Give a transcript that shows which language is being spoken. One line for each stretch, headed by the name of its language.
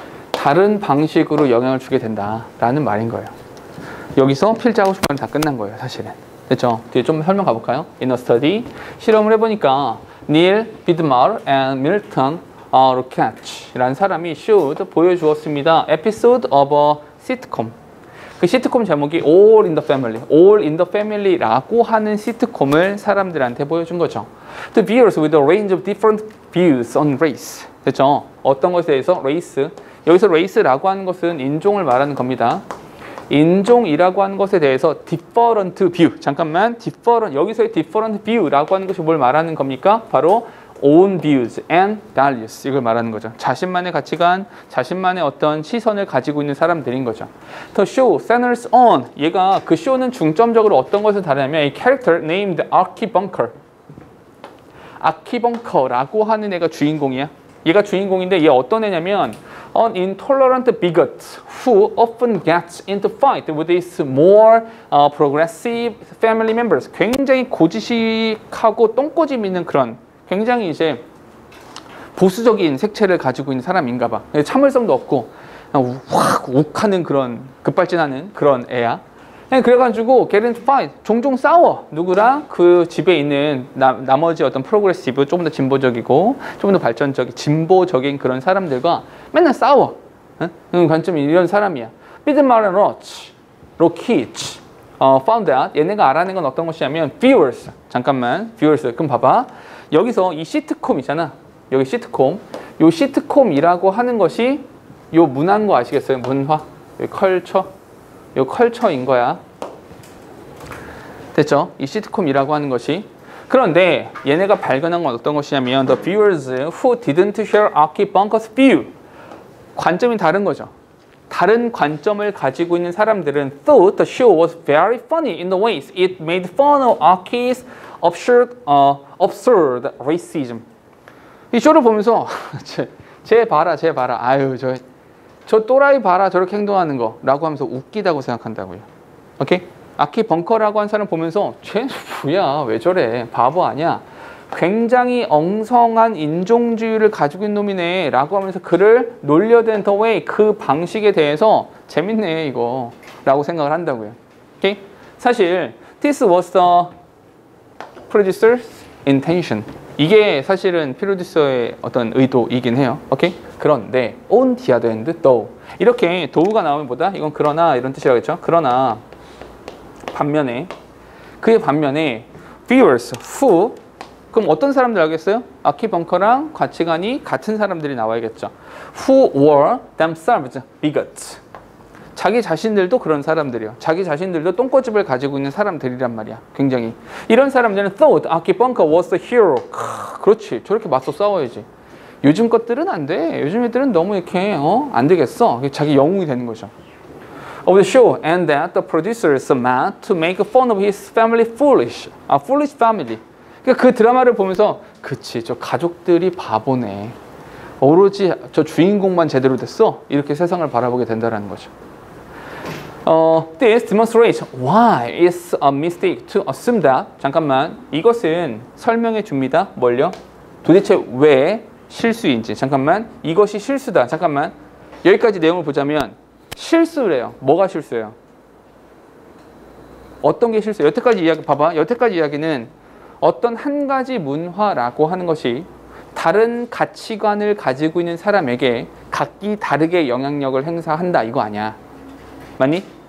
Korean: 다른 방식으로 영향을 주게 된다라는 말인 거예요. 여기서 필자하고 싶은 말은 다 끝난 거예요, 사실은. 됐죠? 뒤에 좀 설명 가볼까요?
English: In a study,
Korean: 실험을 해보니까 닐 비드마르 and 밀턴 루카치라는 사람이 showed 보여주었습니다.
English: Episode of a sitcom.
Korean: 그 시트콤 제목이 All in the Family, All in the Family라고 하는 시트콤을 사람들한테 보여준 거죠.
English: The viewers with a range of different views on race.
Korean: 됐죠? 어떤 것에 대해서 race. 여기서 race라고 하는 것은 인종을 말하는 겁니다. 인종이라고 하는 것에 대해서 different view. 잠깐만, different 여기서의 different view라고 하는 것이 뭘 말하는 겁니까? 바로
English: own views and values
Korean: 이걸 말하는 거죠. 자신만의 가치관, 자신만의 어떤 시선을 가지고 있는 사람들인 거죠.
English: The show centers on
Korean: 얘가 그 쇼는 중점적으로 어떤 것을 다루냐면
English: a character named Archie Bunker.
Korean: 아키 벙커라고 하는 애가 주인공이야. 얘가 주인공인데 얘 어떤 애냐면
English: an intolerant bigot who often gets into fight with his more progressive family members.
Korean: 굉장히 고지식하고 똥꼬집 있는 그런 굉장히 이제 보수적인 색채를 가지고 있는 사람인가 봐. 참을성도 없고 확 욱하는 그런 급발진하는 그런 애야. 그래가지고
English: get into fight
Korean: 종종 싸워. 누구랑? 그 집에 있는 나머지 어떤 프로그레시브 조금 더 진보적이고 조금 더 발전적인 진보적인 그런 사람들과 맨날 싸워. 관점이 이런 사람이야. 비드마른 로키치
English: found out
Korean: 얘네가 알아낸 건 어떤 것이냐면 viewers. 잠깐만 viewers. 그럼 봐봐. 여기서 이 시트콤이잖아. 여기 시트콤. 요 시트콤이라고 하는 것이 요 문화인 거 아시겠어요? 문화. 여기 컬처. 요 컬처인 거야. 됐죠? 이 시트콤이라고 하는 것이. 그런데 얘네가 발견한 건 어떤 것이냐면
English: the viewers who didn't share Archie Bunker's view.
Korean: 관점이 다른 거죠. 다른 관점을 가지고 있는 사람들은
English: thought the show was very funny in the ways it made fun of Archie's absurd racism.
Korean: 이 쇼를 보면서 쟤 봐라. 아유 저 또라이 봐라 저렇게 행동하는 거 라고 하면서 웃기다고 생각한다고요. 오케이? 아키 벙커라고 한 사람 보면서 쟤 뭐야 왜 저래 바보 아니야 굉장히 엉성한 인종주의를 가지고 있는 놈이네 라고 하면서 그를 놀려댄
English: the way
Korean: 그 방식에 대해서 재밌네 이거 라고 생각을 한다고요. 오케이? 사실
English: this was the producer's intention.
Korean: 이게 사실은 프로듀서의 어떤 의도이긴 해요. 오케이? 그런데
English: on the other hand, though
Korean: 이렇게 thought가 나오면 뭐다? 이건 그러나 이런 뜻이라겠죠? 그러나 반면에 그의 반면에
English: viewers who
Korean: 그럼 어떤 사람들 알겠어요? 아키 벙커랑 가치관이 같은 사람들이 나와야겠죠.
English: who were themselves bigots.
Korean: 자기 자신들도 그런 사람들이요. 자기 자신들도 똥꼬집을 가지고 있는 사람들이란 말이야. 굉장히. 이런 사람들은 thought 아키 벙커
English: was the hero.
Korean: 그렇지. 저렇게 맞서 싸워야지. 요즘 것들은 안 돼. 요즘 애들은 너무 이렇게 안 되겠어. 자기 영웅이 되는 거죠.
English: Of the show and that the producers meant to make fun of his family foolish. foolish family.
Korean: 그러니까 그 드라마를 보면서 그치 저 가족들이 바보네. 오로지 저 주인공만 제대로 됐어. 이렇게 세상을 바라보게 된다는 거죠.
English: This demonstrates why it's a mistake to assume that
Korean: 잠깐만 이것은 설명해 줍니다. 뭘요? 도대체 왜 실수인지 잠깐만 이것이 실수다. 잠깐만 여기까지 내용을 보자면 실수래요. 뭐가 실수예요? 어떤 게 실수예요? 여태까지 이야기 봐봐. 여태까지 이야기는 어떤 한 가지 문화라고 하는 것이 다른 가치관을 가지고 있는 사람에게 각기 다르게 영향력을 행사한다 이거 아니야. 맞니?